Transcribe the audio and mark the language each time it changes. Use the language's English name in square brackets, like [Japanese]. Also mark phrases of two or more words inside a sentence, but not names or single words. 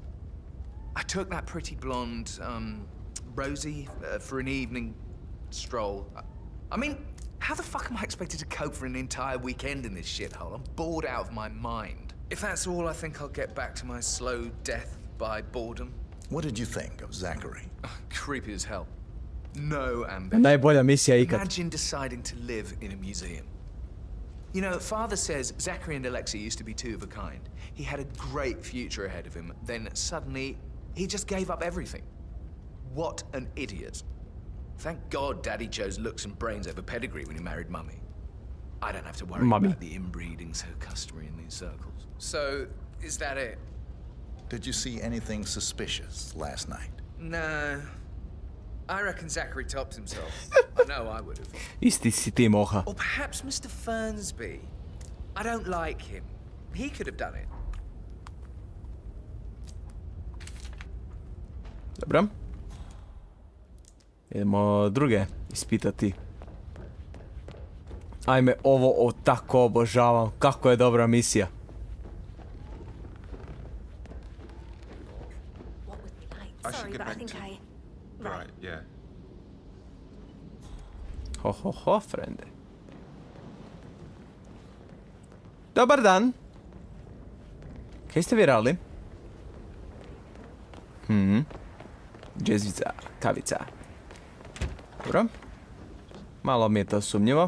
[English] I took that pretty blonde, Rosie, for an evening stroll. I mean, how the fuck am I expected to cope for an entire weekend in this shithole? I'm bored out of my mind. If that's all, I think I'll get back to my slow death by boredom. What did you think of Zachary? Creepy as hell. No ambition. [Croatian] Najbolja misija ikad. [English] Imagine deciding to live in a museum. You know, Father says Zachary and Alexei used to be two of a kind. He had a great future ahead of him, then suddenly, he just gave up everything. What an idiot. Thank God Daddy chose looks and brains over pedigree when he married Mummy. I don't have to worry about the inbreeding so customary in these circles. So, is that it? Did you see anything suspicious last night? No. I reckon Zachary topped himself. I know I would have. [Croatian] Isti si ti, moha. [English] Or perhaps Mr. Fernsby. I don't like him. He could have done it. [Croatian] Dobro. Idemo druge ispitati. Ajme, ovo tako obožavam. Kako je dobra misija. [English] Sorry, but I think Right, yeah. [Croatian] Ho, frende. Dobar dan. Kaj ste vi radili? Džezvica, kavica. Dobro. Malo mi je to sumnjivo.